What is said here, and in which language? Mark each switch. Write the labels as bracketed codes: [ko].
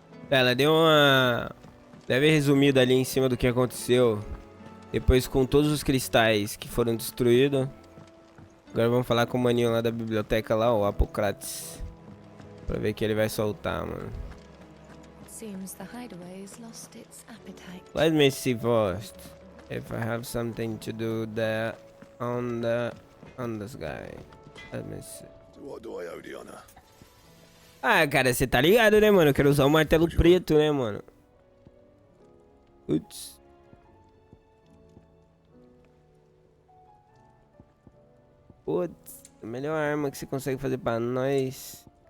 [pt] Ela deu uma leve resumida ali em cima do que aconteceu depois com todos os cristais que foram destruídos. Agora vamos falar com o maninho lá da biblioteca lá, o Apocrates, pra ver o que ele vai soltar, mano. [en] Seems the hideaway's lost its appetite. Let me see first if I have something to do there on this guy. Let me see. To what do I owe the honor? [pt] Ah, cara, você tá ligado, né, mano? Eu quero usar o martelo preto, né, mano? Putz. Putz, a melhor arma que você consegue fazer pra nós.